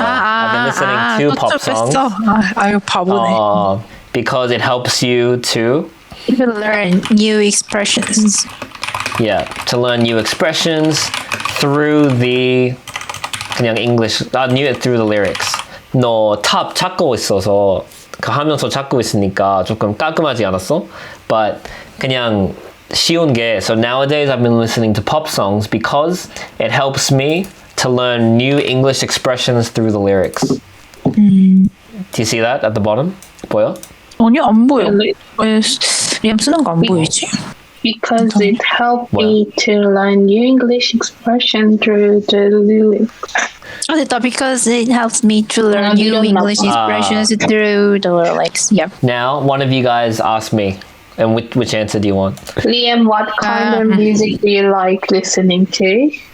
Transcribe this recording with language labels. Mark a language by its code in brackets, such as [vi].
[en] I've been listening to pop songs. [ko] 아유 바보네. [en] Because it helps you to learn new expressions. Yeah, to learn new expressions through the 그냥 English, knew it through the lyrics. [ko] 너 탑 찾고 있어서 그 하면서 찾고 있으니까 조금 깔끔하지 않았어? [en] But 그냥 쉬운 게, so nowadays I've been listening to pop songs because it helps me to learn new English expressions through the lyrics. Do you see that at the bottom? [ko] 보여? 아니 안 보여. 왜 그냥 쓰는 거 안 보이지? [en] Because it helped me to learn new English expression through the lyrics. [ko] 아 됐다. [en] Because it helps me to learn new English expressions through the lyrics. Yeah. Now, one of you guys ask me, and which answer do you want? Liam, what kind of music do you like listening to?